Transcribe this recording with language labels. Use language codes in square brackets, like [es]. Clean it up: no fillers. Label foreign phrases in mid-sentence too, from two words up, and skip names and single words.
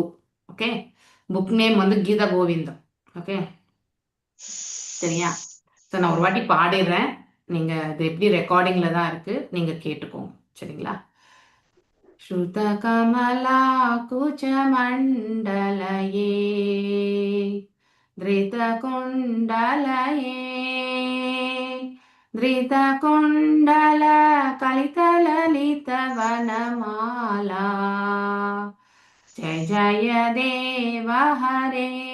[ta] ஓகே, [en] book name [ta] வந்து கீத கோவிந்தம். ஓகே சரியா? ஸோ நான் ஒரு வாட்டி பாடிடுறேன், நீங்க இது எப்படி ரெக்கார்டிங்ல தான் இருக்கு, நீங்க கேட்டுக்கோங்க சரிங்களா? [sa] श्रित कमला कुच मण्डलये धृत कुंडलये धृत कुंडल कलित ललित वनमाला जय जय देव हरे